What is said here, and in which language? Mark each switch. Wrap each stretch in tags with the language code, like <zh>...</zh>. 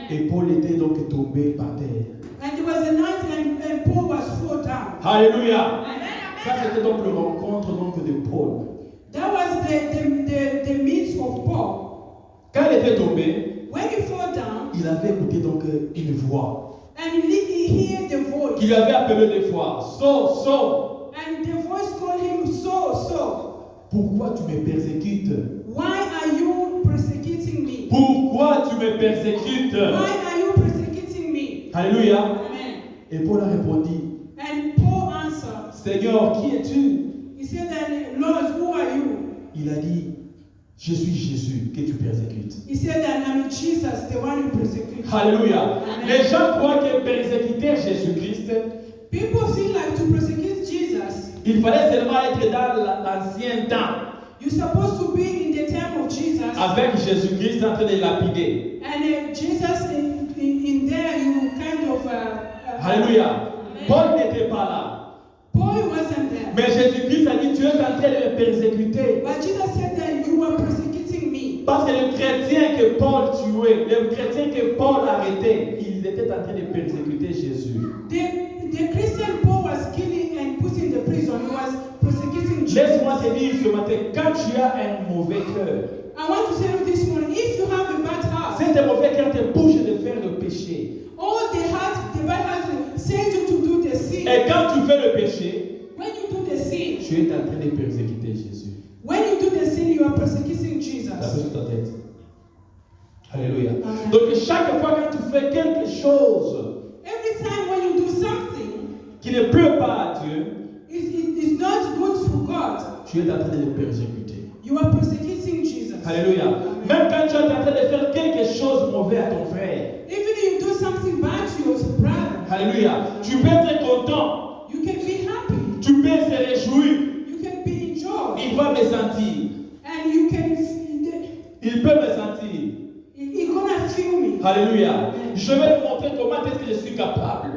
<fr>Et Paul était donc tombé par terre.</fr> <en>And there was a light and Paul was fall down.</en> <fr>Alléluia. Amen. Ça c'était donc le rencontre donc de Paul.</fr> <en>That was the means of Paul.</en> <fr>Quand il était tombé,</fr> <en>When he fall down,</en> <fr>il avait écouté donc une voix</fr> <en>and he heard the voice.</en> <fr>qui lui avait appelé des fois. Saul,</fr> <en>And the voice called him, Saul,</en> <fr>pourquoi tu me persécutes?</fr> <en>why are you persecuting me?</en> <fr>Pourquoi tu me persécutes?</fr> <en>Why are you persecuting</en> <fr>Alléluia. Amen. Et Paul a répondu,</fr> <en>And Paul answered,</en> <fr>Seigneur, qui es-tu?</fr> <en>he said that, Lord, who are you?</en> <fr>Il a dit, je suis Jésus que tu persécutes.</fr> <en>He said that I'm Jesus, the one who persecutes.</en> <fr>Alléluia. Amen. Les gens croient que persécuter Jésus-Christ,</fr> <en>People think like to persecute Jesus,</en> <fr>il fallait seulement être dans l'ancien temps,</fr> <en>you're supposed to be in the time of Jesus,</en> <fr>avec Jésus-Christ en train de lapider.</fr> <en>and Jesus in there you kind of.</en> <fr>Alléluia. Paul n'était pas là.</fr> <en>Paul wasn't there.</en> <fr>Mais Jésus-Christ a dit, tu es en train de me persécuter.</fr> <en>But Jesus said that you were persecuting me.</en> <fr>Parce que le chrétien que Paul tuait, le chrétien que Paul arrêtait, il était en train de persécuter Jésus.</fr> <en>The Christian Paul was killing and put in the prison. He was persecuting Jesus.</en> <fr>Laisse-moi te dire ce matin, quand tu as un mauvais cœur,</fr> <en>I want to tell you this morning, if you have a bad heart,</en> <fr>si tes mauvais cœur te pousse de faire le péché,</fr> <en>all the bad heart send you to do the sin.</en> <fr>et quand tu fais le péché,</fr> <en>When you do the sin,</en> <fr>tu es en train de persécuter Jésus.</fr> <en>when you do the sin, you are persecuting Jesus.</en> <fr>La paix sur ta tête. Alléluia. Amen. Donc chaque fois que tu fais quelque chose</fr> <en>Every time when you do something,</en> <fr>qui ne plaît pas à Dieu,</fr> <en>it's not good for God.</en> <fr>tu es en train de le persécuter.</fr> <en>You are persecuting Jesus.</en> <fr>Alléluia. Amen. Même quand tu es en train de faire quelque chose de mauvais à ton frère,</fr> <en>Even if you do something bad to your brother,</en> <fr>alléluia, tu peux être content,</fr> <en>you can be happy.</en> <fr>tu peux se réjouir,</fr> <en>You can be in joy.</en> <fr>il va me sentir,</fr> <en>And you can,</en> <fr>il peut me sentir.</fr> <en>you're gonna feel me.</en> <fr>Alléluia. Je vais te montrer comment est-ce que je suis capable.</fr>